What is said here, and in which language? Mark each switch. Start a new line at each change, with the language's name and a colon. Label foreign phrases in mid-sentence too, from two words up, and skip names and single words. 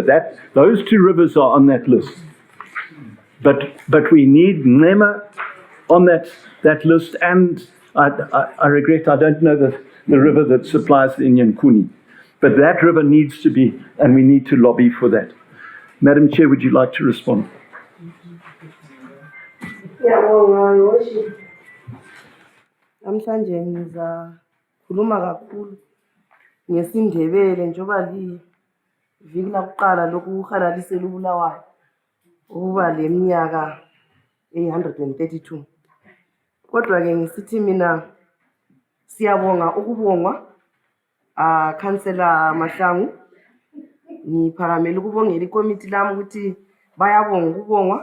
English: Those two rivers are on that list. But we need Nema on that list, and I regret I don't know the river that supplies the Yankuni. But that river needs to be, and we need to lobby for that. Madam Chair, would you like to respond?
North Ndebele: Ngiyabonga Worship. Namhlanje ngizakhuluma kakhulu ngesindebele njengoba liviki lakuqala lokuhalalisela uBulawayo ukuba leminyaka 132. Kodwa ke ngisithi mina siyabonga ukubongwa Councillor Mahlangu, ngiphakamela ukubongela ikomiti lami ukuthi bayabonga ukubongwa.